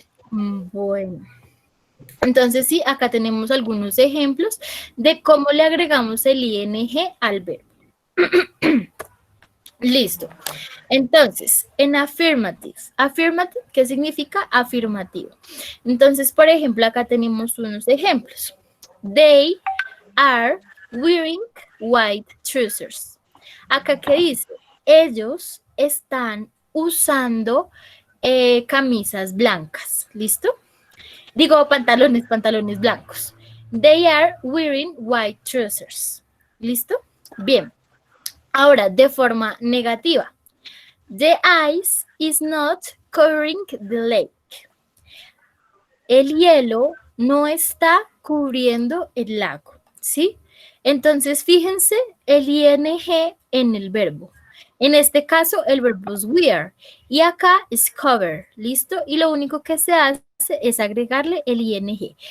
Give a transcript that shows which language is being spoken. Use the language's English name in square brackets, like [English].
[Spanish] Bueno. Entonces, sí, acá tenemos algunos ejemplos de cómo le agregamos el ing al verbo. Listo. Entonces, en affirmative. Affirmative, ¿qué significa? Afirmativo. Entonces, por ejemplo, acá tenemos unos ejemplos. [English] They are wearing white trousers. [Spanish] Acá, ¿qué dice? Ellos están usando camisas blancas. ¿Listo? Digo, pantalones blancos. [English] They are wearing white trousers. [Spanish] ¿Listo? Bien. Ahora, de forma negativa. [English] The ice is not covering the lake. [Spanish] El hielo no está cubriendo el lago, ¿sí? Entonces, fíjense el ing en el verbo. En este caso, el verbo es wear. Y acá es cover, ¿listo? Y lo único que se hace es agregarle el ing.